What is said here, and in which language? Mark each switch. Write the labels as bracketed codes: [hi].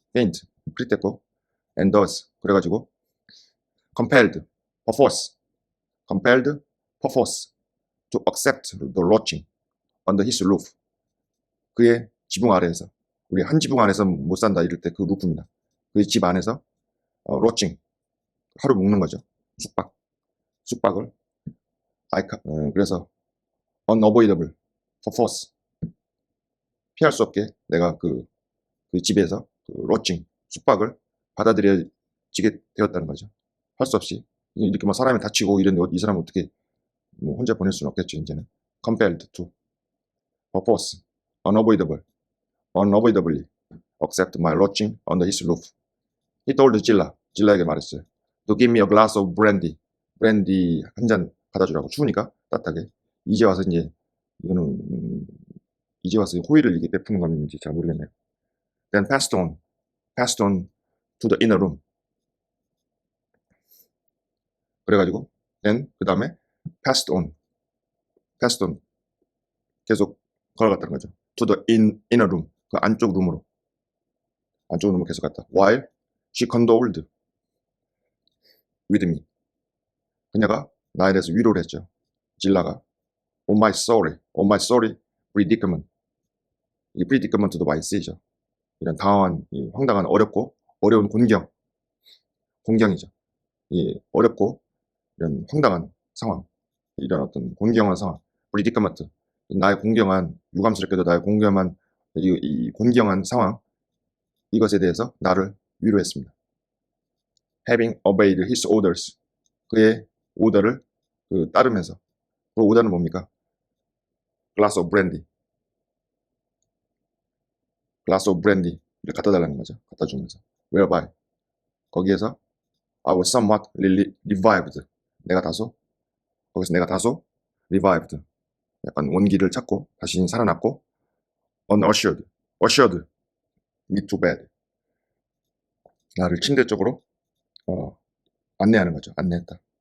[en] faint, [ko] 그랬고 [en] and thus. [ko] 그래가지고 [en] compelled, perforce to accept the lodging under his roof. [ko] 그의 지붕 아래에서, 우리 한 지붕 안에서 못 산다 이럴 때 그 루프입니다. 그의 집 안에서 lodging, 하루 묵는 거죠. 숙박을 그래서 unavoidable, perforce, 피할 수 없게 내가 그 집에서 그 lodging, 숙박을 받아들여지게 되었다는 거죠. 할 수 없이 이렇게 뭐 사람이 다치고 이런데 이 사람 어떻게 뭐 혼자 보낼 수는 없겠죠. 이제는 [en] compelled to perforce, unavoidably accept my lodging under his roof. He told Jilla [ko] 에게 말했어요. [en] To give me a glass of brandy [ko] 한 잔 받아주라고. 추우니까 따뜻하게. 이제 와서 호의를 이게 베푸는 건지 잘 모르겠네요. [en] Then passed on to the inner room. [ko] 그래가지고 then 그 다음에 passed on 계속 걸어갔다는 거죠. [en] To the inner room. [ko] 그 안쪽 룸으로 계속 갔다. [en] While she condoled with me. [ko] 그녀가 나에 대해서 위로를 했죠. 질라가 [en] on my sorry predicament. [ko] 이 predicament도 많이 쓰이죠. 이런 당황한, 이 황당한, 어렵고 어려운 공경이죠. 이 어렵고 이런 황당한 상황, 이런 어떤 곤경한 상황, predicament. 나의 공경한, 유감스럽게도 나의 공경한 이 곤경한 상황, 이것에 대해서 나를 위로했습니다. [en] Having obeyed his orders. [ko] 그의 오더를 따르면서. 그 오더는 뭡니까? [en] glass of brandy [ko] 를 갖다 달라는 거죠. 갖다 주면서. whereby. 거기에서 [en] I was somewhat revived. [ko] 거기서 내가 다소 revived. 약간 원기를 찾고 다시 살아났고 [en] ushered me to bed. [ko] 나를 침대 쪽으로 안내하는 거죠. 안내했다.